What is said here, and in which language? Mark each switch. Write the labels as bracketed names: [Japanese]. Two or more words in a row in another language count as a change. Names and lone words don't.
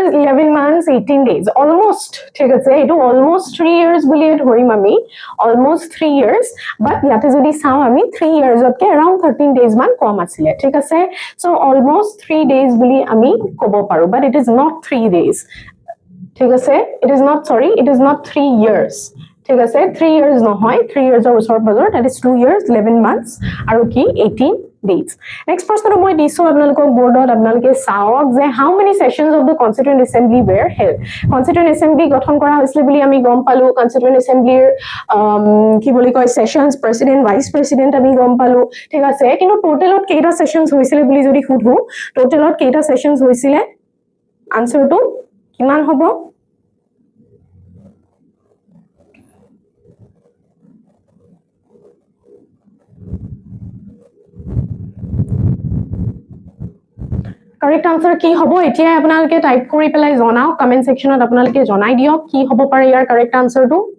[English] 11 months 18 days almost [Assamese] ঠিক আছে এটো [English] almost 3 years [Assamese] বুলি ধৰিম আমি [English] almost 3 years but [Assamese] ইয়াতে যদি চাও আমি [English] 3 years [Assamese] অতকে [English] around 13 days [Assamese] মান কম আছিল ঠিক আছে [English] so almost 3 days [Assamese] বুলি আমি ক'ব পাৰো [English] but it is not 3 days [Assamese] ঠিক আছে [English] it is not 3 years [Assamese] ঠিক আছে [English] 3 years নহয় 3 years or [Assamese] ওচৰ পাজৰ [English] that is 2 years 11 months [Assamese] আৰু কি [English] 18 days next question [Assamese] মই দিছো আপোনালোকক বোৰ্ডত আপোনালোকে চাওক যে [English] how many sessions of the constituent assembly were held constituent assembly [Assamese] গঠন কৰা হৈছিল বুলি আমি গম পালো [English] constituent assembly [Assamese] কি বুলি কয় [English] sessions president vice president [Assamese] আমি গম পালো ঠিক আছে কিন্তু টোটালত কেইটা sessions হৈছিল বুলি যদি সুধো টোটালত কেইটা sessions হৈছিল আনসাৰটো কিমান হ'ব [English] Correct answer [Assamese] কি হ'ব এতিয়া আপোনালোকে টাইপ কৰি পেলাই জনাও [English] comment section [Assamese] আপোনালোকে জনাই দিয়ক কি হ'ব পাৰে ইয়াৰ [English] correct answer